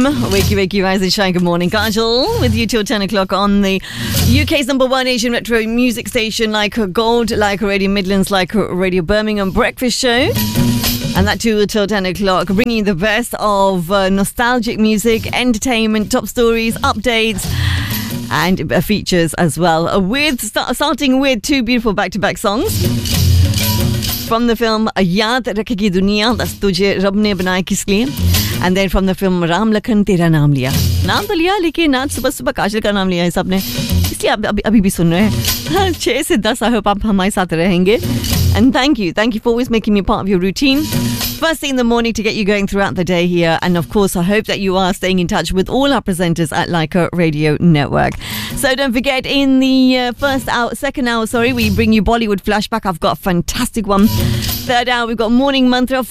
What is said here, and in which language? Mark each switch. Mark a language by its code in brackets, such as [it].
[en] Wakey, wakey, rise and shine. Good morning, Kajal, with you till 10 o'clock on the UK's number one Asian retro music station, Laika Gold, Laika Radio Midlands, Laika Radio Birmingham breakfast show. And that too till 10 o'clock, bringing you the best of nostalgic music, entertainment, top stories, updates, and features as well. With starting with two beautiful back to back songs. From the film Yaad Rakhegi Duniya, दस तुझे रब ने बनाया किसके लिए, and then from the film Ram Lakhan तेरा नाम लिया. [hi] नाम तो लिया, लेकिन आज सुबह सुबह काजल का नाम लिया है सबने. इसलिए अभी भी सुन रहे हैं. 6 से 10, I hope आप हमारे साथ रहेंगे. [en] And thank you for always making me part of your routine. First thing in the morning to get you going throughout the day here. And of course, I hope that you are staying in touch with all our presenters at Laika Radio Network. So don't forget, in the second hour, we bring you Bollywood Flashback. I've got a fantastic one. Third hour, we've got Morning Mantra.